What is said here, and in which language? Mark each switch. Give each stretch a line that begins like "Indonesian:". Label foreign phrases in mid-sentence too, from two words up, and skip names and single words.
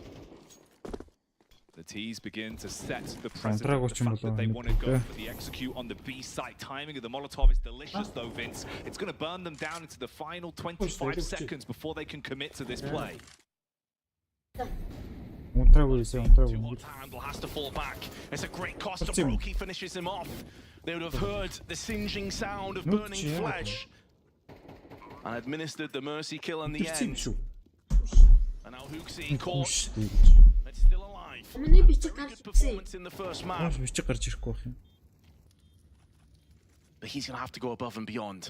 English: The T's begin to set the precedent, the fact that they want to go for the execute on the B site. Timing of the Molotov is delicious though, Vince. It's going to burn them down into the final 25 seconds before they can commit to this play.
Mongolian: Унтраагүй байсан, унтраагүй.
English: One handle has to fall back. It's a great cost to Brokey finishes him off. They would have heard the singeing sound of burning flesh and administered the mercy kill in the end. And now Hooksy caught. It's still alive. Good performance in the first map. But he's gonna have to go above and beyond.